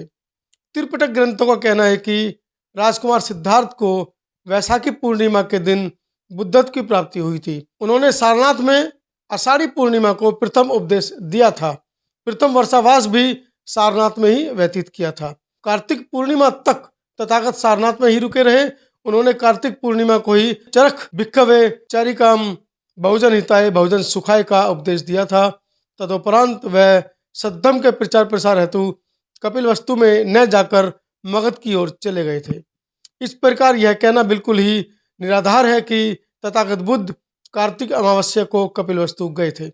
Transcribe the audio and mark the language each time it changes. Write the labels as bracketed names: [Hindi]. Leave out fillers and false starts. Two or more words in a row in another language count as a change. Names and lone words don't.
[Hindi] त्रिपिटक ग्रंथों का कहना है कि राजकुमार सिद्धार्थ को वैशाखी पूर्णिमा के दिन बुद्धत्व की प्राप्ति हुई थी। उन्होंने सारनाथ में आषाढ़ी पूर्णिमा को प्रथम उपदेश दिया था। प्रथम वर्षावास भी सारनाथ में ही व्यतीत किया था। कार्तिक पूर्णिमा तक तथागत सारनाथ में ही रुके रहे। उन्होंने कार्तिक पूर्णिमा को ही [Pali] चरख भिक्खवे चारिकाम बहुजन हिताय बहुजन सुखाय [Hindi] का उपदेश दिया था। तदुपरांत वह सद्धम के प्रचार प्रसार हेतु कपिलवस्तु में न जाकर मगध की ओर चले गए थे। इस प्रकार यह कहना बिल्कुल ही निराधार है कि तथागत बुद्ध कार्तिक अमावस्या को कपिलवस्तु गए थे।